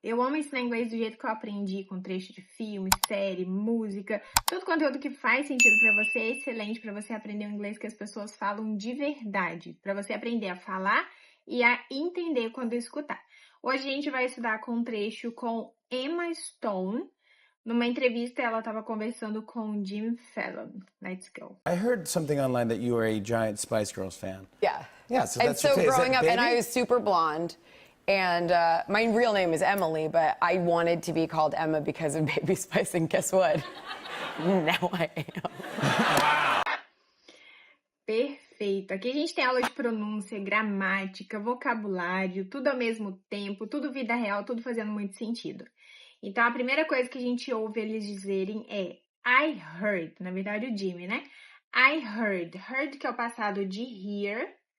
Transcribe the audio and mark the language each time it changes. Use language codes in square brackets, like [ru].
[pt] Eu amo ensinar inglês do jeito que eu aprendi, com trecho de filme, série, música, todo conteúdo que faz sentido para você é excelente para você aprender o inglês que as pessoas falam de verdade, para você aprender a falar e a entender quando escutar. Hoje a gente vai estudar com um trecho com Emma Stone. Numa entrevista, ela estava conversando com Jimmy Fallon. [en] Let's go. I heard something online that you are a giant Spice Girls fan. Yeah. Yeah, so And that's so your taste. growing up, and I Baby? was super blonde. And my real name is Emily, but I wanted to be called Emma because of Baby Spice, and guess what? Now I am. [pt] Perfeito. Aqui a gente tem aula de pronúncia, gramática, vocabulário, tudo ao mesmo tempo, tudo vida real, tudo fazendo muito sentido. Então, a primeira coisa que a gente ouve eles dizerem é [en] I heard. [pt] Na verdade, o Jimmy, né? [en] I heard. [pt] Heard, que é o passado de hear.